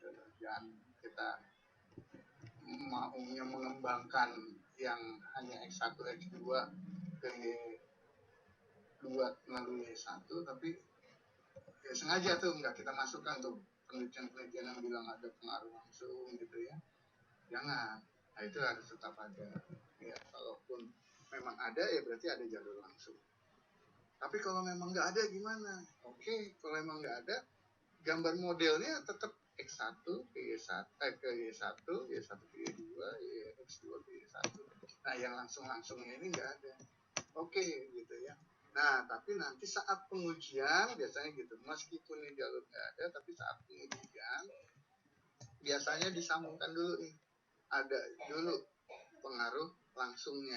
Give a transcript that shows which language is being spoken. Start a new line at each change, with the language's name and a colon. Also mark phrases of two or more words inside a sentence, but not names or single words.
Indonesian: Jangan kita maunya mengembangkan yang hanya X1, X2 ke Y2 melalui Y1, tapi ya sengaja tuh nggak kita masukkan tuh penelitian-penelitian yang bilang ada pengaruh langsung gitu ya. Jangan. Nah, itu harus tetap ada. Ya, kalaupun memang ada ya berarti ada jalur langsung. Tapi kalau memang nggak ada gimana? Oke, kalau memang nggak ada, gambar modelnya tetap X1 ke Y1, ke Y1, Y1 ke Y2, X2 ke Y1. Nah, yang langsung-langsungnya ini nggak ada. Oke, gitu ya. Nah, tapi nanti saat pengujian, biasanya gitu, meskipun ini jalur nggak ada, tapi saat pengujian, biasanya disambungkan dulu nih. Ada dulu pengaruh langsungnya.